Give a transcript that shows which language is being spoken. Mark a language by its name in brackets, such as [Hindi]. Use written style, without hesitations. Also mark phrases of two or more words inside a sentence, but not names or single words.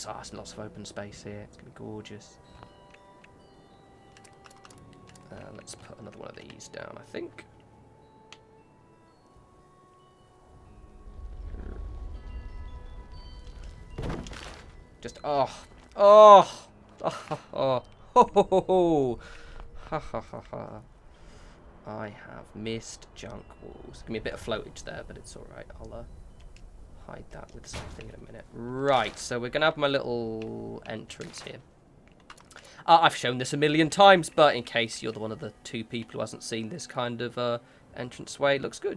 [English] Oh, there's lots of open space here. It's going to be gorgeous. Let's put another one of these down, I think. Just, oh, ho, ho, ha, ha, ha, ha. I have missed junk walls. Give me a bit of floatage there, but it's alright. I'll hide that with something in a minute. Right, so we're going to have my little entrance here. I've shown this a million times, but in case you're one of the 2 people who hasn't seen this kind of entranceway, it looks good.